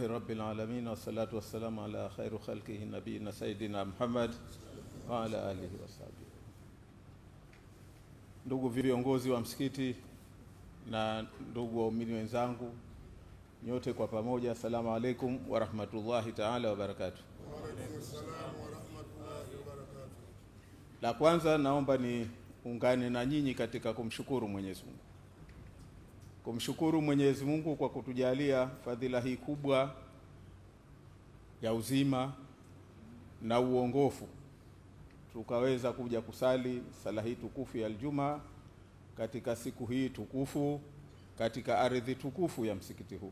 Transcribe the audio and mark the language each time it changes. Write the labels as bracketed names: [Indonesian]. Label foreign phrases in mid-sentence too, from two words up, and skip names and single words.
[Arabic] رب العالمين والصلاة والسلام على خير خلقه نبينا سيدنا محمد وعلى آله وصحبه. [Swahili] Ndugu viongozi wa msikiti na ndugu waumini wenzangu nyote kwa pamoja, [Arabic] السلام عليكم ورحمة الله تعالى وبركاته. وعليكم السلام ورحمة الله وبركاته. [Swahili] La kwanza naomba niungane na nyinyi katika kumshukuru Mwenyezi Mungu. Kumshukuru Mwenyezi Mungu kwa kutujalia fadhila hii kubwa ya uzima na uongofu, tukaweza kuja kusali sala hii tukufu ya Ijumaa katika siku hii tukufu katika ardhi tukufu ya msikiti huu.